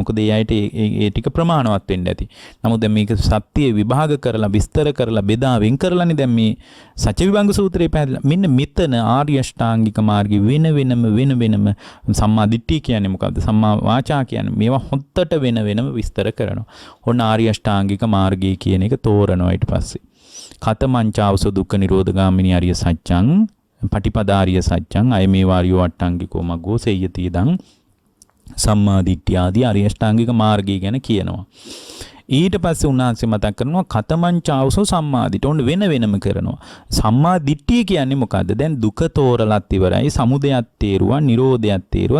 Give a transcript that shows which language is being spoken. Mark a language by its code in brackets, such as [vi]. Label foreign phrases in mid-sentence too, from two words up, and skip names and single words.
[si] මොකද ඒ අයට ඒ ටික ප්‍රමාණවත් වෙන්න ඇති. නමුත් දැන් මේක සත්‍ය විභාග කරලා විස්තර කරලා බෙදා වෙන් කරලානේ දැන් මේ සත්‍ය විභංග සූත්‍රයේ පැහැදිලි. මෙන්න මෙතන ආර්ය අෂ්ටාංගික මාර්ගය වෙන වෙනම [pi] සම්මා දිට්ඨිය [si] කියන්නේ මොකද්ද? [pi] සම්මා වාචා [si] කියන්නේ මේවා හොත්තට වෙනම විස්තර කරනවා. ඔන්න ආර්ය අෂ්ටාංගික මාර්ගය කියන එක තෝරනවා ඊට පස්සේ. [pi] කතමංචාවස දුක්ඛ නිරෝධගාමිනී අරිය සත්‍යං පටිපදාාරිය සත්‍යං අය මේ වාරියෝ අට්ටංගිකෝ මග්ගෝ සේයති දං සම්මා දිට්ඨිය [si] ආදී අරිය අෂ්ටාංගික මාර්ගය ගැන කියනවා. ඊට පස්සේ උන්වහන්සේ මතක් කරනවා [pi] කතමංචාවසෝ සම්මා දිට්ඨිය. [si] ඔන්න වෙනම කරනවා. [pi] සම්මා දිට්ඨිය [si] කියන්නේ මොකද්ද? දැන් දුක තෝරලත් ඉවරයි. සමුදයත් තේරුවා, නිරෝධයත් තේරුවා.